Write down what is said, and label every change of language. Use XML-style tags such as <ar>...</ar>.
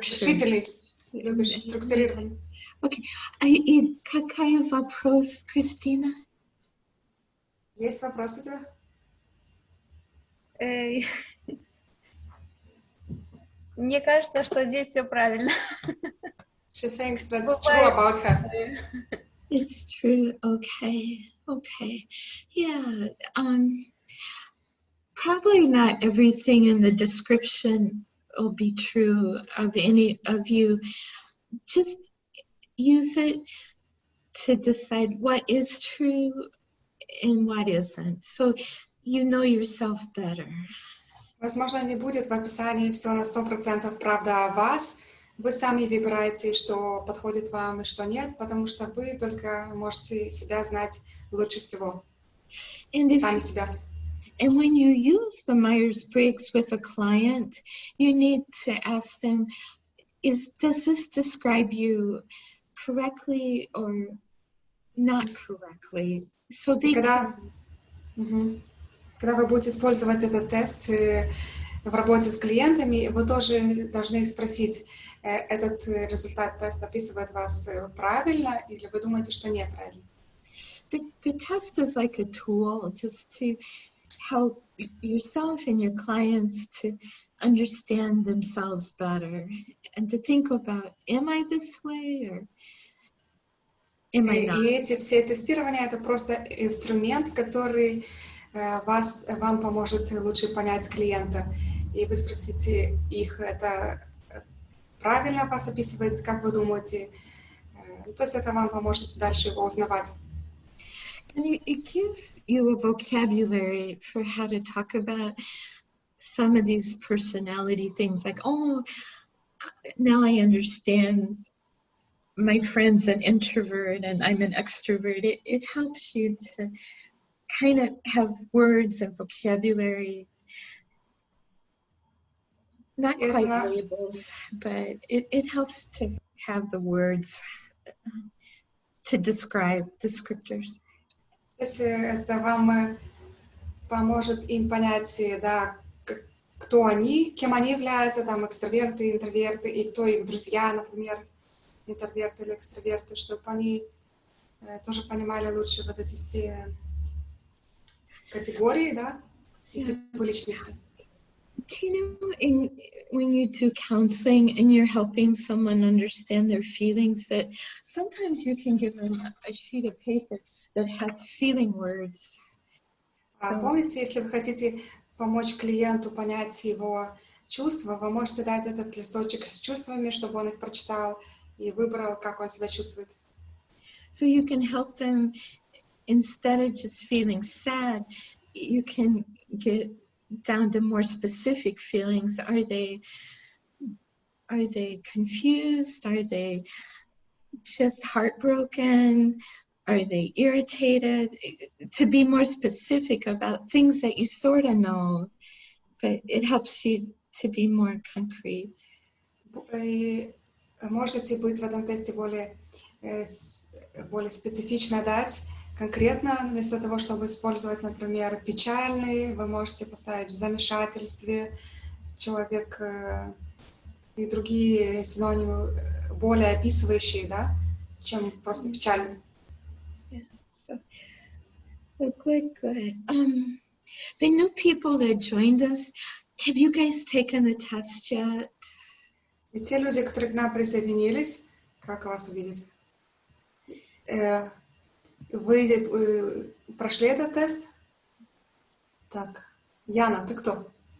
<ru>Решительный, любишь структурированный.</ru> <en>Okay.</en> <ru>И какой вопрос, Кристина? Есть вопросы у тебя? Мне кажется, что здесь все правильно.</ru> <en>She thinks that's true about her. It's true. Okay. Yeah. Probably not everything in the description will be true of any of you. Just use it to decide what is true and what isn't. So you know yourself better.</en> <ru>Возможно, не будет в описании все на 100% правда о вас. Вы сами выбираете, что подходит вам и что нет, потому что вы только можете себя знать лучше всего. Сами себя.</ru> <en>And when you use the Myers-Briggs with a client, you need to ask them, does this describe you correctly or not correctly? So they</en> <ru>Когда вы будете использовать этот тест в работе с клиентами, вы тоже должны спросить, этот результат теста описывает вас правильно или вы думаете, что неправильно?</ru> <en>The test is like a tool just to help yourself and your clients to understand themselves better and to think about, am I this way or am I not?</en> <ru>И эти все тестирования — это просто инструмент, который вам поможет лучше понять клиента. И вы спросите их, это правильно вас описывает, как вы думаете? То есть это вам поможет дальше его узнавать.</ru> <en>And it gives you a vocabulary for how to talk about some of these personality things, like, oh, now I understand my friend's an introvert and I'm an extrovert. It helps you to kind of have words and vocabulary, not quite labels, but it helps to have the words to describe descriptors.</en> <ru>То есть это вам поможет им понять, да, кто они, кем они являются, там, экстраверты, интроверты, и кто их друзья, например, интроверты или экстраверты, чтобы они тоже понимали лучше вот эти все категории, да, и типы личности.</ru> <en>Do you know, when you do counseling and you're helping someone understand their feelings, that sometimes you can give them a sheet of paper that has feeling words.</en> <ru>Помните, если вы хотите помочь клиенту понять его чувства, вы можете дать этот листочек с чувствами, чтобы он их прочитал и выбрал, как он себя чувствует.</ru> <en>So you can help them, instead of just feeling sad, you can get down to more specific feelings. Are they confused? Are they just heartbroken? Are they irritated? To be more specific about things that you sort of know, but it helps you to be more concrete.</en> <ru>И можете быть в этом тесте более специфично дать, конкретно, вместо того, чтобы использовать, например, печальный, вы можете поставить в замешательстве человек и другие синонимы, более описывающие, да, чем просто печальный.</ru> <en>Good. The new people that joined us, have you guys taken the test yet?</en> <ru>И те люди, которые к нам присоединились, как вас увидеть? Вы прошли этот тест? Так, Яна, ты кто?</ru>